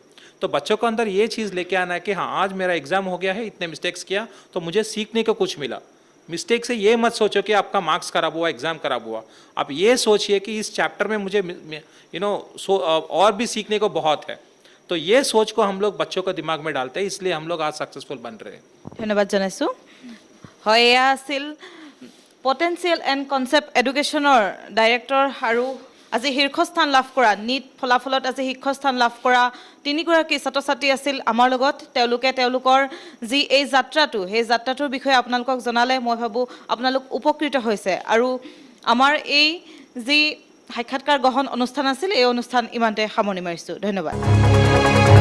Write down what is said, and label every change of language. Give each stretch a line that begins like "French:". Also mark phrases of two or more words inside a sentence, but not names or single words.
Hindi: तो बच्चों को अंदर ये चीज़ लेके आना है कि हाँ आज मेरा एग्जाम हो गया है, इतने मिस्टेक्स किया तो मुझे सीखने को कुछ मिला। मिस्टेक से ये मत सोचो कि आपका मार्क्स खराब हुआ, एग्जाम खराब हुआ। आप ये सोचिए कि इस चैप्टर में मुझे और भी सीखने को बहुत है। तो ये सोच को हम लोग बच्चों को दिमाग में डालते हैं, इसलिए हम लोग आज सक्सेसफुल बन रहे हैं।
Assamese: ধন্যবাদ জনাইছোঁ হয় এয়া আছিল পটেনচিয়েল এণ্ড কনচেপ্ট এডুকেশ্যনৰ ডাইৰেক্টৰ আৰু আজি শীৰ্ষস্থান লাভ কৰা নীট ফলাফলত আজি শীৰ্ষস্থান লাভ কৰা তিনিগৰাকী ছাত্ৰ ছাত্ৰী আছিল আমাৰ লগত তেওঁলোকে তেওঁলোকৰ যি এই যাত্ৰাটো সেই যাত্ৰাটোৰ বিষয়ে আপোনালোকক জনালে মই ভাবোঁ আপোনালোক উপকৃত হৈছে আৰু আমাৰ এই যি সাক্ষাৎকাৰ গ্ৰহণ অনুষ্ঠান আছিল এই অনুষ্ঠান ইমানতে সামৰণি মাৰিছোঁ ধন্যবাদ